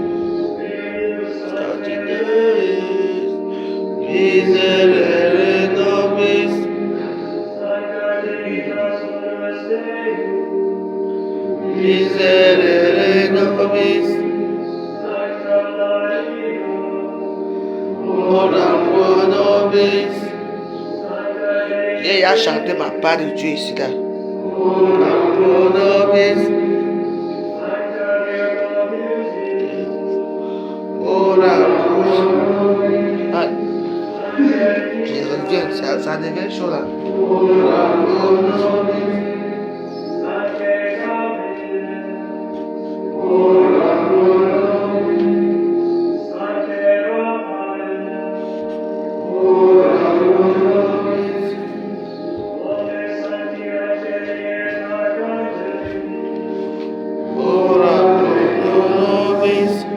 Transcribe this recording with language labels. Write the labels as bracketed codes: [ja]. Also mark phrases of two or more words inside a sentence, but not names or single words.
[la] Miserere nobis. Miserere nobis. Ora pro nobis. [fr] Il a chanté ma part de Dieu ici là. [la] Ora pro nobis. Ora pro nobis. [fr] Ah, je reviens, ça devient chaud là. [la] Ora pro nobis. Ora pro nobis. Ora pro nobis. Ora pro nobis.